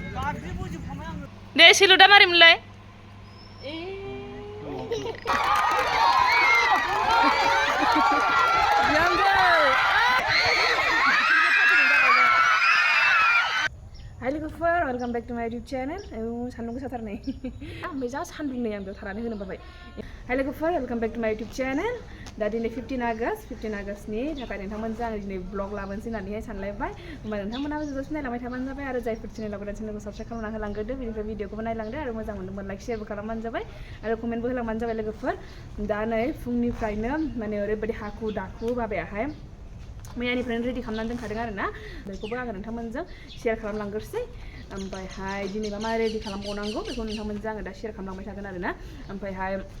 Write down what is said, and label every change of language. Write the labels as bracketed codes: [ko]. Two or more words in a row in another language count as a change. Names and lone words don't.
[brx] दे सिलुदा मारिमोनलाय Hi लोगोफोर [en] welcome back to my YouTube channel [brx] सान्दुं गोसाथार नै ओमफ्राय जा सान्दुं नै आं बेयाव थानानै होनो बाबाय हाय लोगोफोर वेलकम [en] back to my YouTube channel [brx] दा दिनै 15 आगस्टनि थाखाय नोंथांमोनजों आं दिनै ब्लग लाबोनोसै होननानैहाय सानलायबाय होमबा नोंथांमोनाबो जोबजासिम नायलांबाय थाबानो जाबाय आरो जायफोर चेनेलाव गोदान चेनेलखौ साबस्क्राइब खालामना होलांग्रोदो बेनिफ्राय भिडिअखौबो नायलांदो आरो मोजां मोनदोंबा लाइक शेयारबो खालामबानो जाबाय आरो कमेन्टबो होलांबानो जाबाय लोगोफोर दा नै फुंनिफ्रायनो माने ओरैबायदि हाखु दाखु बाबायाहाय मैयानिफ्रायनो रेडि खालामनानै दोनखादों आरो ना बेखौबो आङो नोंथांमोनजों शेयार खालामलांग्रोसै ओमफ्रायहाय दिनै मा रेडि खालामबावनांगौ बेखौ नोंथांमोनजों आङो दा शेयार खालामलांबाय थागोन आरो ना ओमफ्रायहाय